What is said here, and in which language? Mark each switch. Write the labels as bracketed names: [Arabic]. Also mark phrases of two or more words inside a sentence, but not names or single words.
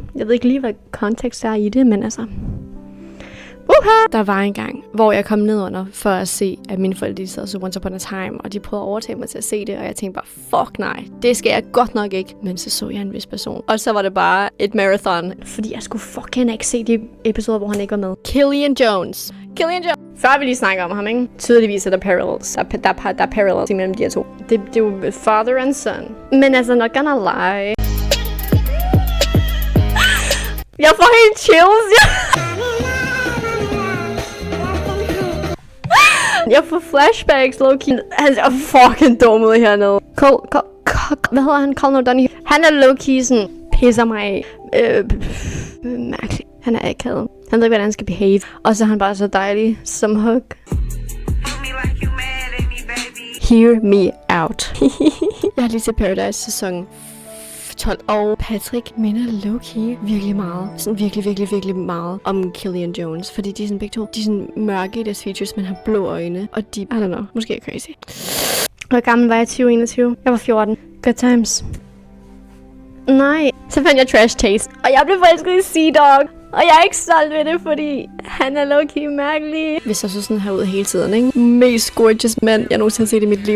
[Danish] Jeg ved ikke lige, hvad kontekst er i det, men altså... Der var en gang, hvor jeg kom ned under for at se, at mine forældre sad så Once Upon a Time, og de prøvede at overtale mig til at se det, og jeg tænkte bare, fuck nej, det skal jeg godt nok ikke. Men så jeg en vis person. Og så var det bare et marathon, fordi jeg skulle fucking ikke se de episoder, hvor han ikke var med. Killian Jones. Før vi lige snakker om ham, ikke? Tydeligvis er der parallels. Der er parallels imellem de her to. Det er jo [English] father and son. [Danish] Men altså, [English] not gonna lie. [Danish] Jeg får helt chills, Jeg får flashbacks, low-key. Han er fucking dum ud hernede. Hvad hedder han? Colin O'Donoghue. Han er low-key sådan, pisser mig af. Mærkelig. Han er akavet. Han ved ikke, hvordan han skal behave. Og så er han bare så dejlig som hug. [English] Hear me out. [Danish] Jeg har lige set Paradise sæson 12, og Patrick minder low-key virkelig meget. Sådan virkelig meget om Killian Jones. Fordi de er sådan begge to. De er sådan mørke i deres features, men har blå øjne. [English] Og de, I don't know, [Danish] måske er crazy. Hvor gammel var jeg? 2021? Jeg var 14. [English] Good times. [Danish] Nej. Så fandt jeg Trash Taste. Og jeg blev forelsket i Sea-Dog. Og jeg er ikke stolt ved det, fordi han er low-key mærkelig. Hvis jeg så sådan her ud hele tiden, ikke? Mest gorgeous mand, jeg nogensinde har set i mit liv.